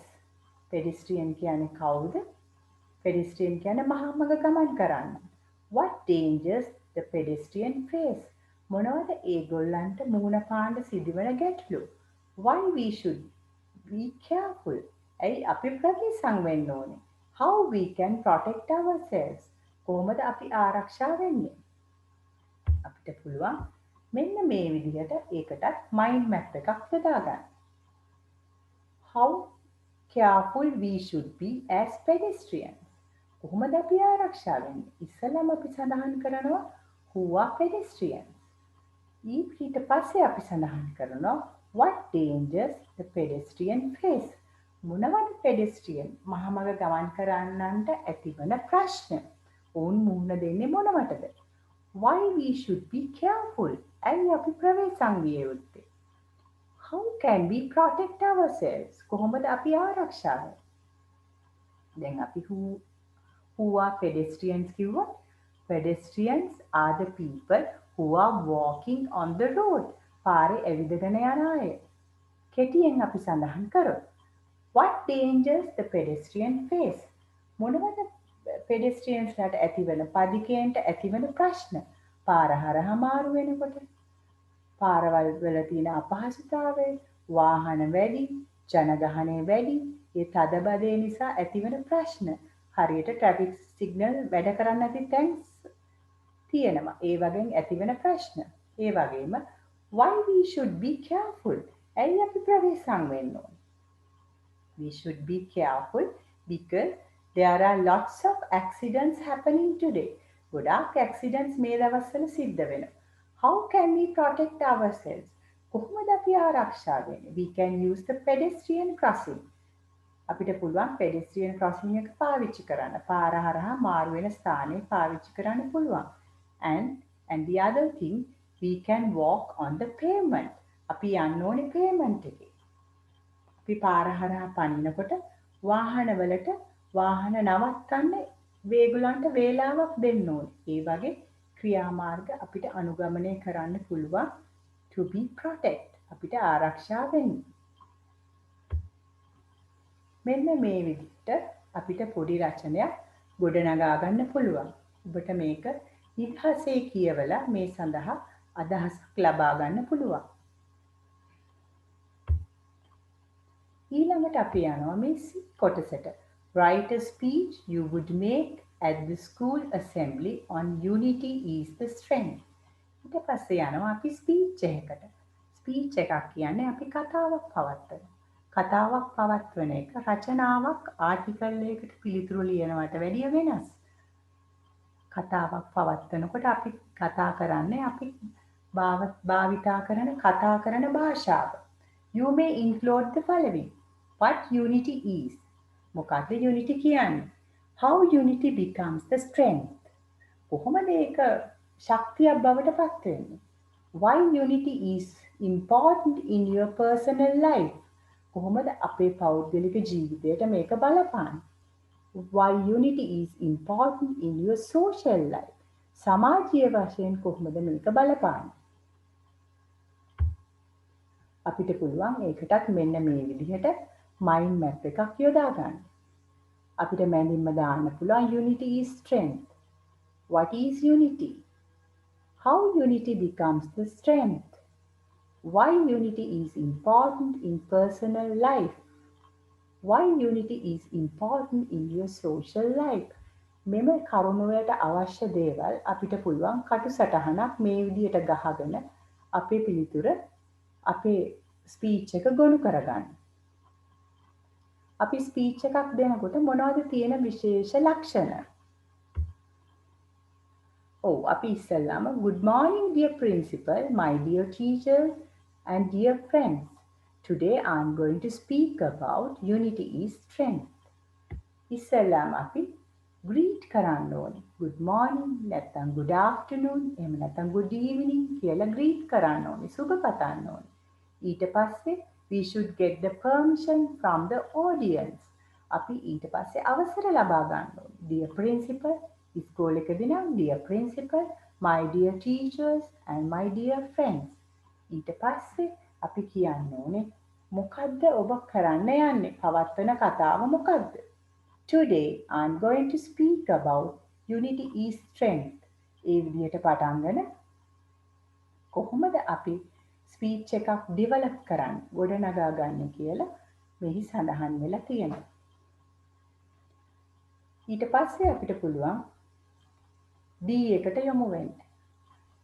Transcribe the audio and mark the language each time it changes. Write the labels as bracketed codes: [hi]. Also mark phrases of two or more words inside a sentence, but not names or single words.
[si] pedestrian කියන්නේ කවුද? pedestrian කියන්නේ මහා මඟ ගමන් කරන්න. [en] What dangers the pedestrian face. [si] මොනවද ඒගොල්ලන්ට මුහුණ පාන්න සිදුවන ගැටලු? [en] Why we should be careful. [si] ඇයි අපි ප්‍රතිසං වෙන්න ඕනේ? [en] How we can protect ourselves. [si] කොහොමද අපි ආරක්ෂා වෙන්නේ? අපිට පුළුවන් මෙන්න මේ විදිහට ඒකටත් [en] mind map [si] එකක් යොදා ගන්න. [en] How careful we should be as pedestrians. [si] කොහොමද අපි ආරක්ෂා වෙන්නේ? ඉස්සෙල්ලාම අපි සඳහන් කරනවා [en] who are pedestrians. [si] ඊට පස්සේ අපි සඳහන් කරනවා [en] what dangers the pedestrian face. [si] මොනවද pedestrian මහමග ගමන් කරන්නන්ට ඇතිවන ප්‍රශ්න? ඔවුන් මුහුණ දෙන්නේ මොනවටද? [en] Why we should be careful. [si] ඇයි අපි ප්‍රවේශම් විය යුත්තේ? [en] How can we protect ourselves? [si] කොහොමද අපි ආරක්ෂා වෙන්නේ? දැන් අපි [en] who are pedestrians කිව්වොත් pedestrians are the people who are walking on the road. [si] පාරේ ඇවිදගෙන යන අය. කෙටියෙන් අපි සඳහන් කරොත් [en] what dangers the pedestrian face. [si] මොනවද pedestrians ලාට ඇතිවන පදිකයන්ට ඇතිවන ප්‍රශ්න? පාර හරහා මාරු වෙනකොට පාරවල් වල තියෙන අපහසුතාවය, වාහන වැඩි, ජනගහනය වැඩි, ඒ තදබදය නිසා ඇතිවන ප්‍රශ්න. හරියට [en] traffic signal [si] වැඩ කරන්නේ නැති තැන් තියෙනවා. ඒ වගේම ඇතිවන ප්‍රශ්න. ඒ වගේම [en] why we should be careful. [si] ඇයි අපි ප්‍රවේශම් වෙන්න ඕන? [en] We should be careful because there are lots of accidents happening today. [si] ගොඩාක් accidents මේ දවස්වල සිද්ධ වෙනවා. [en] How can we protect ourselves? [si] කොහොමද අපි ආරක්ෂා වෙන්නේ? [en] We can use the pedestrian crossing. [si] අපිට පුළුවන් [en] pedestrian crossing [si] එක පාවිච්චි කරන්න. පාර හරහා මාරු වෙන ස්ථානේ පාවිච්චි කරන්න පුළුවන්. [en] And the other thing, we can walk on the pavement. [si] අපි යන්න ඕනේ pavement එකේ. අපි පාර හරහා පනිනකොට වාහනවලට වාහන නවත්තන්න වේගලන්ට වේලාවක් දෙන්න ඕනේ. ඒ වගේ ක්‍රියාමාර්ග අපිට අනුගමනය කරන්න පුළුවන් [en] to be protect. [si] අපිට ආරක්ෂා වෙන්න. මෙන්න මේ විදිහට අපිට පොඩි රචනයක් ගොඩනගා ගන්න පුළුවන්. ඔබට මේක ඉතිහාසයේ කියවලා මේ සඳහා අදහසක් ලබා ගන්න පුළුවන්. ඊළඟට අපි යනවා මේ කොටසට. [en] Write a speech you would make at the school assembly on unity is the strength. [si] ඊට පස්සේ යනවා අපි ස්පීච් එකකට. ස්පීච් එකක් කියන්නේ අපි කතාවක් පවත්වන. කතාවක් පවත්වන එක රචනාවක් ආටිකල් එකකට පිළිතුරු ලියනවට වැඩිය වෙනස්. කතාවක් පවත්වනකොට අපි කතා කරන්නේ අපි භාවිතා කරන කතා කරන භාෂාව. [en] You may include the following. What unity is. [si] මොකක්ද unity කියන්නේ? [en] How unity becomes the strength. [si] කොහොමද ඒක ශක්තියක් බවට පත් වෙන්නේ? [en] Why unity is important in your personal life. [si] කොහොමද අපේ පෞද්ගලික ජීවිතයට මේක බලපාන්නේ? [en] Why unity is important in your social life. [si] සමාජීය වශයෙන් කොහොමද මේක බලපාන්නේ? අපිට පුළුවන් ඒකටත් මෙන්න මේ විදිහට [en] mind map [si] එකක් යොදා ගන්න. අපිට මැනින්ම දාන්න පුළුවන් [en] unity is strength. What is unity? How unity becomes the strength? Why unity is important in personal life? Why unity is important in your social life? [si] මෙම කරුණු වලට අවශ්‍ය දේවල් අපිට පුළුවන් කටු සටහනක් මේ විදිහට ගහගෙන අපේ පිළිතුර අපේ ස්පීච් එක ගොනු කරගන්න. අපි ස්පීච් එකක් දෙනකොට මොනවද තියෙන විශේෂ ලක්ෂණ? අපි ඉස්සෙල්ලාම [en] good morning dear principal, my dear teachers and dear friends. Today I am going to speak about unity is strength. [si] ඉස්සෙල්ලාම අපි greet කරන්න ඕනේ. [en] good morning [si] නැත්නම් [en] good afternoon [si] එහෙම නැත්නම් [en] good evening [si] කියලා greet කරන්න ඕනේ. සුබ පතන්න ඕනේ. ඊට පස්සේ [en] we should get the permission from the audience. [si] අපි ඊට පස්සේ අවසර ලබා ගන්න ඕනේ. [en] dear principal, [si] ඉස්කෝලේකදී නම් [en] dear principal, my dear teachers and my dear friends. [si] ඊට පස්සේ අපි කියන්න ඕනේ මොකද්ද ඔබ කරන්න යන්නේ? පවත්වන කතාව මොකද්ද? [en] Today I am going to speak about unity is strength. [si] ඒ විදිහට පටන්ගෙන කොහොමද අපි ස්පීච් එකක් ඩෙවලොප් කරන්නේ, ගොඩනගා ගන්න කියලා මෙහි සඳහන් වෙලා තියෙනවා. ඊට පස්සේ අපිට පුළුවන් D එකට යමු වෙන්න.